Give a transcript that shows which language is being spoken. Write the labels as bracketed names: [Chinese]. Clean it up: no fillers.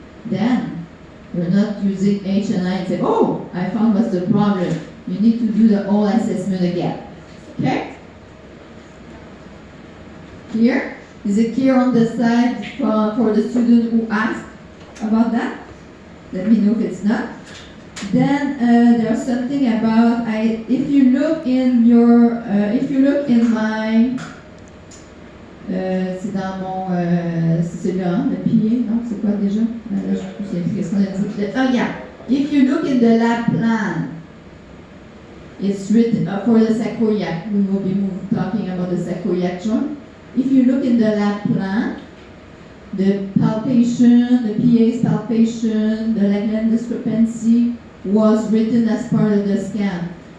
[English] Then, you're not using H and I and say, oh, I found what's the problem. You need to do the whole assessment again. Okay? Here? Is it clear on the side for the student who asked about that? Let me know if it's not. Then there's something about, if you look in my, [French] c'est dans mon, c'est celui-là, le pilier, non? C'est quoi déjà? Là, je sais plus qu'est-ce qu'on a dit. [English] Oh yeah, if you look in the lab plan, it's written for the sacroiliac. We will be talking about the sacroiliac joint. If you look in the lab plan, the palpation, the PA's palpation, the leg length discrepancy was written as part of the scan.